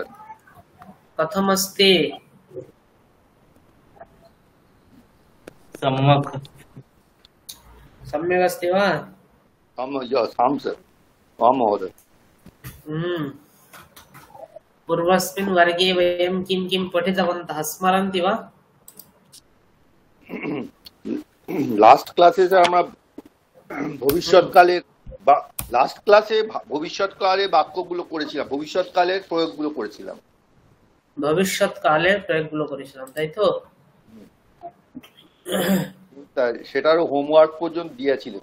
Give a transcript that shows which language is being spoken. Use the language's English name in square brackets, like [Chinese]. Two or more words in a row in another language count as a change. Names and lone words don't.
[Sanskrit] कथमस्ति? सम्यक् अस्ति वा? आं सर। आं महोदय। पूर्वस्मिन् वर्गे वयं किं किं पठितवन्तः स्मरन्ति वा? [English] last classe [Bangla] আমরা ভবিষ্যৎকালের [English] last classe [Bangla] ভবিষ্যৎকালের বাক্যগুলো করেছিলাম, ভবিষ্যৎকালের প্রয়োগগুলো করেছিলাম। ভবিষ্যৎকালের প্রয়োগগুলো করেছিলাম, তাই তো? সেটারও হোমওয়ার্ক পর্যন্ত দিয়েছিলেন।